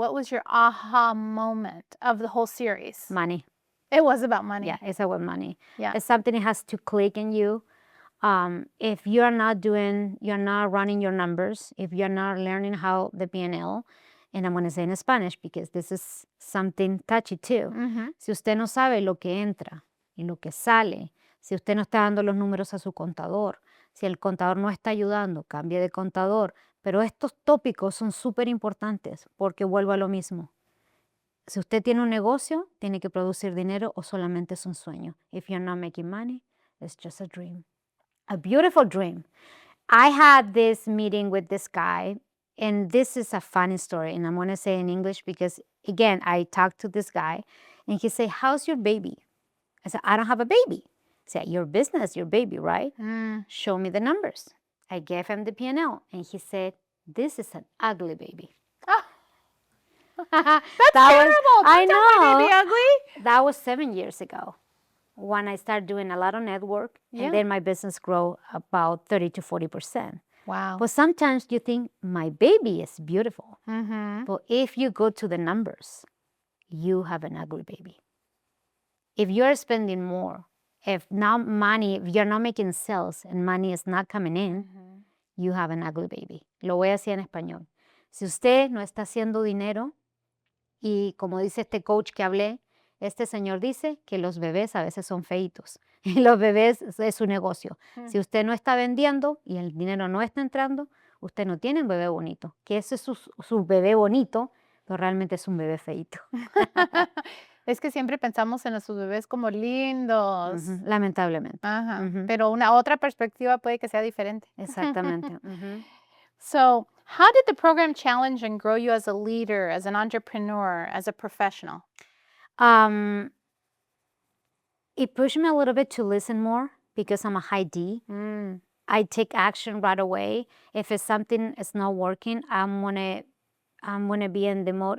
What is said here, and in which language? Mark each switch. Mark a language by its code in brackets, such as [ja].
[en] What was your aha moment of the whole series? Money. It was about money. Yeah, it's about money. Yeah. It's something that has to click in you. If you're not running your numbers, if you're not learning how the P&L, and I'm going to say in Spanish because this is something touchy too. [es] Si usted no sabe lo que entra y lo que sale, si usted no está dando los números a su contador, si el contador no está ayudando, cambie de contador. Pero estos tópicos son súper importantes porque vuelvo a lo mismo. Si usted tiene un negocio, tiene que producir dinero o solamente es un sueño. [en] If you're not making money, it's just a dream. A beautiful dream. I had this meeting with this guy, and this is a funny story, and I'm going to say in English because, again, I talked to this guy, and he said, how's your baby? I said, I don't have a baby. He said, your business, your baby, right? Show me the numbers. I gave him the P&L, and he said, this is an ugly baby. That's terrible. I Don't tell my baby know. ugly. That was 7 years ago when I started doing a lot of network, and then my business grew about 30 to 40%. Wow. But sometimes you think, my baby is beautiful. Mm-hmm. But if you go to the numbers, you have an ugly baby. If you're spending more, if you're not making sales and money is not coming in, you have an ugly baby. [es] Lo voy a decir en español. Si usted no está haciendo dinero, y como dice este coach que hablé, este señor dice que los bebés a veces son feitos. Y los bebés es su negocio. Si usted no está vendiendo y el dinero no está entrando, usted no tiene un bebé bonito. Que ese es su bebé bonito, pero realmente es un bebé feito. Es que siempre pensamos en nuestros bebés como lindos. Lamentablemente. Ajá. Pero una otra perspectiva puede que sea diferente. Exactamente. [en] So, how did the program challenge and grow you as a leader, as an entrepreneur, as a professional? It pushed me a little bit to listen more because I'm a high D. I take action right away. If it's something is not working, I'm gonna be in the mode.